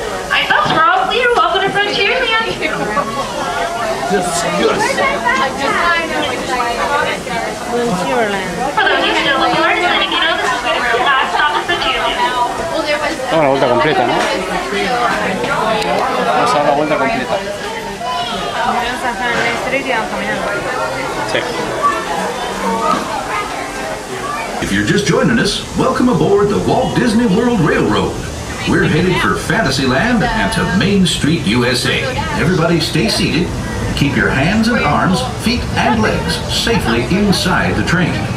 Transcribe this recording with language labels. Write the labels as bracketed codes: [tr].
[en] I thought we're all clear. Welcome to Frontierland. For those who still look forward to letting you know this is the last stop at Frontierland. [es] Vamos a la vuelta completa, ¿no? Vamos a dar la vuelta completa. Vamos a estar en el street y vamos caminando. Sí. [en] If you're just joining us, welcome aboard the Walt Disney World Railroad. We're headed for Fantasyland and to Main Street, USA. Everybody stay seated. Keep your hands and arms, feet and legs safely inside the train.